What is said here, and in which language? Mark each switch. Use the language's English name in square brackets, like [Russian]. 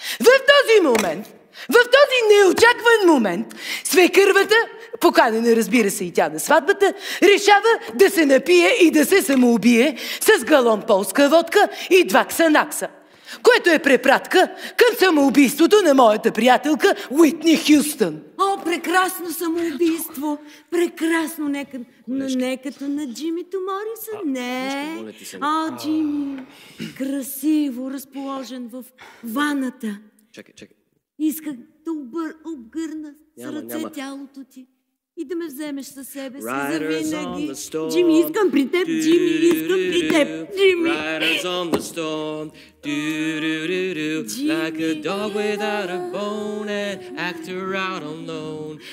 [Bulgarian] В този момент, в този неочакван момент, свекървата, поканена, разбира се, и тя на сватбата, решава да се напие и да се самоубие с галон полска водка и 2 ксанакса, което е препратка към самоубийството на моята приятелка Уитни Хюстън. О, прекрасно самоубийство! Прекрасно, но не като на Джимито Морисън, не. О, Джими, красиво разположен в ваната. Чакай. Исках да обгърна с ръце тялото ти и да ме вземеш със себе си завинаги. Джими, искам при теб, Джими, искам при теб, Джими. [English] Riders on the storm, do-do-do-do, like a dog without a bone, an actor out alone.